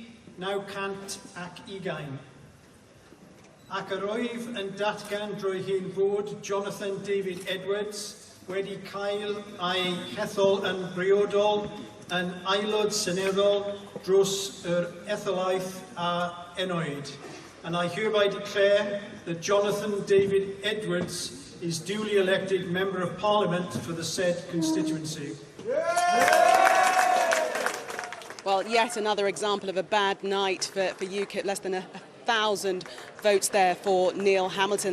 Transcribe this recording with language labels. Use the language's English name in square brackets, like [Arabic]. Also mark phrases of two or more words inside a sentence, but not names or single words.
[Welsh] Now cant ac ugain. Ac yr oedd yn datgan drwy hyn fod Jonathan David Edwards wedi cael ei hethol yn briodol yn aelod seneddol dros yr etholaeth a enwyd. [English] And I hereby declare that Jonathan David Edwards is duly elected Member of Parliament for the said constituency. Well, yet another example of a bad night for UKIP. Less than 1,000 votes there for Neil Hamilton.